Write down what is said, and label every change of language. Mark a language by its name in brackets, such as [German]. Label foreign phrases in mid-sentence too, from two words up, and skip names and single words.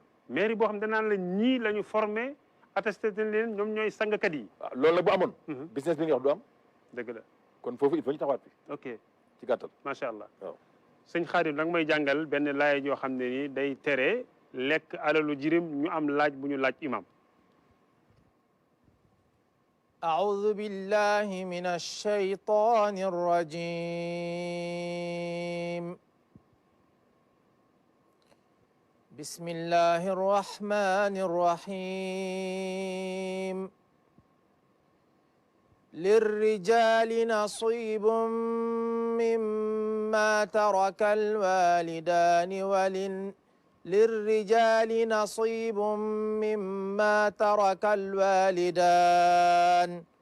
[Wolof] maire yi boo xam ne danaan la ñii la ñu [French] formé attesté [Wolof] nañ leen ñoom ñooy sangkat yi waaw loolu la bu amoon business bi nga wax du am dëgg la kon foofu [French] il faut [Wolof] ñu taxawaat fi ok ci gàttal [Arabic] ما شاء الله [Wolof] waaw sëñ Xaadim nag may jàngal benn laay yoo xam ne ni day tere lekk alalu jirim ñu am laaj bu ñu laaj imam [Arabic] أعوذ بالله من الشيطان الرجيم بسم الله الرحمن الرحيم للرجال نصيب مما ترك الوالدان للرجال نصيب مما ترك الوالدان